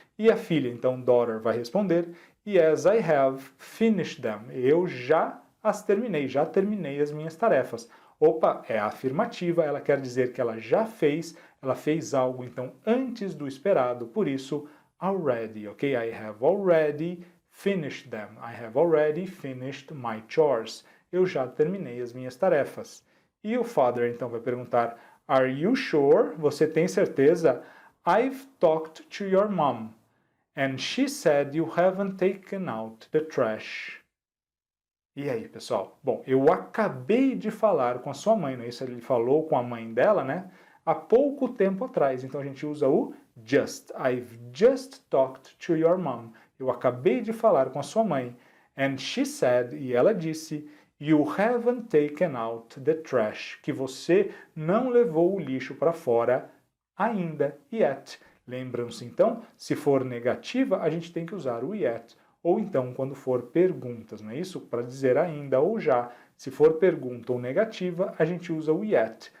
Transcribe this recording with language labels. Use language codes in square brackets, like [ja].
[pt] E a filha, então, daughter, vai responder, [en] yes, I have finished them. [pt] Eu já as terminei, já terminei as minhas tarefas. Opa, é afirmativa, ela quer dizer que ela já fez, ela fez algo, então, antes do esperado, por isso, already, ok? [en] I have already finished them. I have already finished my chores. [pt] Eu já terminei as minhas tarefas. E o father, então, vai perguntar, [en] are you sure? [pt] Você tem certeza? [en] I've talked to your mom, and she said you haven't taken out the trash. [pt] E aí, pessoal? Bom, eu acabei de falar com a sua mãe, não é isso? Ele falou com a mãe dela, né? Há pouco tempo atrás. Então a gente usa o just. [en] I've just talked to your mom. [pt] Eu acabei de falar com a sua mãe. [en] And she said, [pt] e ela disse, [en] you haven't taken out the trash. [pt] Que você não levou o lixo para fora ainda, yet. Lembram-se, então, se for negativa, a gente tem que usar o yet. Ou então, quando for perguntas, não é isso? Para dizer ainda ou já. Se for pergunta ou negativa, a gente usa o yet.